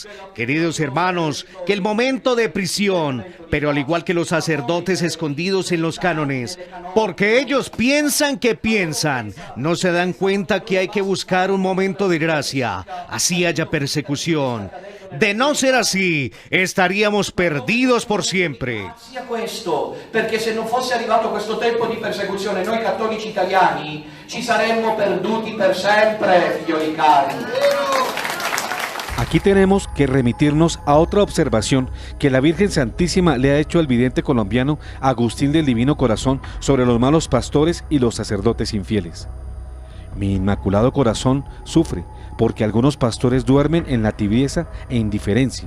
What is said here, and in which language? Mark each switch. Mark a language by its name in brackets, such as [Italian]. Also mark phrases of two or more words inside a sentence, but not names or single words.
[Spanish] Queridos hermanos, que el momento de prisión, pero al igual que los sacerdotes escondidos en los cánones, porque ellos piensan que piensan, no se dan cuenta que hay que buscar un momento de gracia, así haya persecución. De no ser así, estaríamos perdidos por siempre. [Italian] Sia questo, perché se non fosse arrivato questo tempo di persecuzione, noi cattolici italiani ci saremmo perduti per sempre, figlioli cari. [Spanish] Aquí tenemos que remitirnos a otra observación que la Virgen Santísima le ha hecho al vidente colombiano Agustín del Divino Corazón sobre los malos pastores y los sacerdotes infieles. Mi Inmaculado Corazón sufre porque algunos pastores duermen en la tibieza e indiferencia.